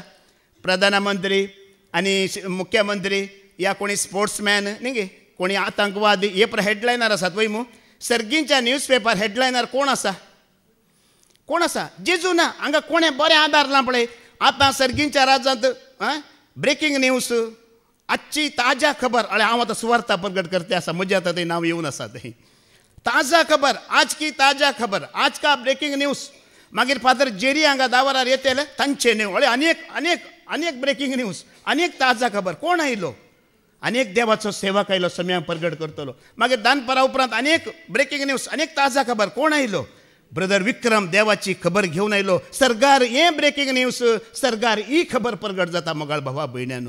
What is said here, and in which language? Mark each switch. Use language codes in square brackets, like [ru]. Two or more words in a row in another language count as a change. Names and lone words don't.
[kok] प्रधानमंत्री आनी मुख्यमंत्री या कोणी स्पोर्ट्समॅन न्ही गे, कोणी आतंकवादी, हे पर हेडलायनर आसात वय मू. सर्गींच्या [en] news paper headliner [kok] कोण आसा? कोण आसा? जेजू ना. हांगा कोणें बरें आदारलां पळय. आतां सर्गींच्या राज्यांत [en] breaking news, [kok] आजची [hi] ताजा खबर. [kok] अळे हांव आतां सुवार्ता प्रगट करते आसा, म्हजें आतां थंय नांव येवन आसा थंय. [hi] ताजा खबर, आज की ताजा खबर, आज का [en] breaking news. [kok] मागीर फादर जेरी हांगा दावरार येतले तांचे न्यू. अळे अनेक [en] breaking news, [kok] अनेक [hi] ताजा खबर. [kok] कोण आयलो? अनेक देवाचो सेवक आयलो, सम्याक प्रगट करतलो. मागीर दानपरा उपरांत अनेक [en] breaking news, [kok] अनेक [hi] ताजा खबर. [kok] कोण आयलो? ब्रदर विक्रम देवाची खबर घेवन आयलो. सरकार हें [en] breaking news, [kok] सरकार ही खबर प्रगट जाता मोगाळ भावा भयण्यानो.